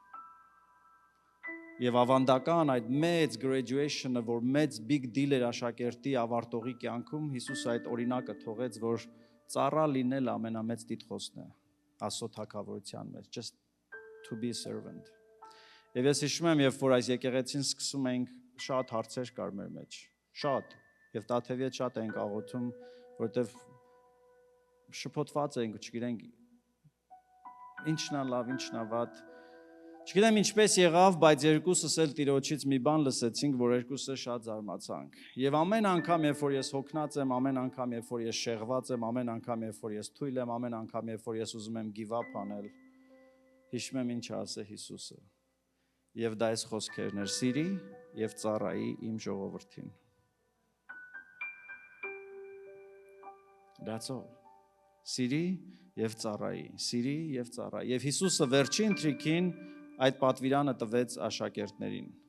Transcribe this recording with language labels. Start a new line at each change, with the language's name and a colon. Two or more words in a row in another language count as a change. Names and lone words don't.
Armenian: Եվ ավանդական այդ մեծ graduation-ը, որ մեծ
English: big deal
Armenian: էր աշակերտի ավարտողի կյանքում, Հիսուսը այդ օրինակը թողեց, որ ծառա լինել ամենամեծ տիտղոսն է Աստծո թագավորության մեջ,
English: just to be a servant։
Armenian: Եվ ես հիշում եմ, երբ որ այս եկեղեցին սկսում էինք, շատ հարցեր կար մեր մեջ, շատ, եւ Տաթևի հետ շատ էինք աղոթում, որովհետեւ շփոթված էինք, չգիտենք ինչն է լավ, ինչն է վատ։ Չգիտեմ ինչպես եղավ, բայց երկուսս էլ Տիրոջից մի բան լսեցինք, որ երկուսս շատ զարմացանք։ Եվ ամեն անգամ, երբ որ ես հոգնած եմ, ամեն անգամ, երբ որ ես շեղված եմ, ամեն անգամ, երբ որ ես թույլ եմ, ամեն անգամ, երբ որ ես ուզում եմ
English: give up
Armenian: անել, հիշում եմ ինչ ասե Հիսուսը։ Եվ դա այս խոսքերն էր՝ սիրի եւ ծառայի իմ ժողովրդին։
English: That's all.
Armenian: Սիրի եւ ծառայի, սիրի եւ ծառայի։ Եվ Հիսուսը վերջին թրիքին այդ պատվիրանը տվեց աշակերտներին։